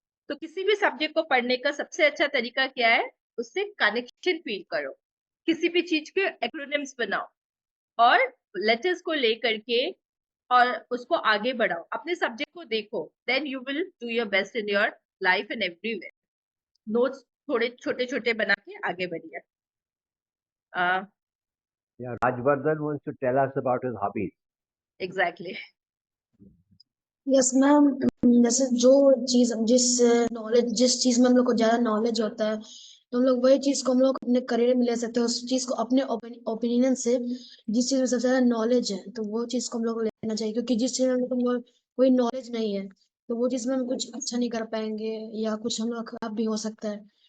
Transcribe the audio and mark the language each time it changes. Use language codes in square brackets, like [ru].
[hi] तो किसी भी सब्जेक्ट को पढ़ने का सबसे अच्छा तरीका क्या है, उससे कनेक्शन फील करो, किसी भी चीज के एक्रोनिम्स बनाओ और लेटर्स को लेकर के और उसको आगे बढ़ाओ, अपने सब्जेक्ट को देखो, [en] Then you will do your best in your life and everywhere. [hi] Notes थोड़े छोटे छोटे बना के आगे बढ़िए। [en] Yeah, Rajvardhan wants to tell us about his hobbies. Exactly. [hi] Yes ma'am, जैसे जो चीज जिस चीज में हम लोग को ज्यादा नॉलेज होता है, तो हम लोग वही चीज को हम लोग अपने करियर में ले सकते हैं। उस चीज को अपने ओपिनियन से, जिस चीज में सबसे ज्यादा नॉलेज है तो वो चीज को हम लोग को लेना चाहिए। क्योंकि जिस चीज में हम लोग को कोई नॉलेज नहीं है तो वो चीज में हम कुछ अच्छा नहीं कर पाएंगे या कुछ हम लोग खराब भी हो सकता है।